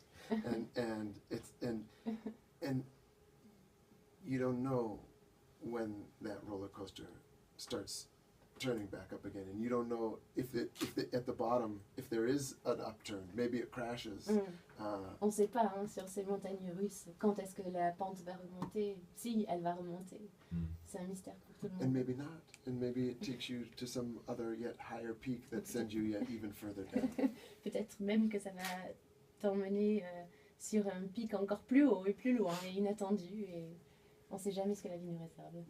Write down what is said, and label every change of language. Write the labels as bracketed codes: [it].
[en] And it's and you don't know when that roller coaster starts turning back up again, and you don't know if at the bottom, if there is an upturn, maybe it crashes. [fr] On ne sait pas hein, sur ces montagnes russes quand est-ce que la pente va remonter, si elle va remonter. C'est un mystère pour tout le [en] And [fr] monde. [en] maybe not, and maybe it takes you to some other yet higher peak that sends you yet even further down. [fr] Peut-être même que ça va t'emmener sur un pic encore plus haut et plus loin et inattendu. Et on ne sait jamais ce que la vie nous réserve.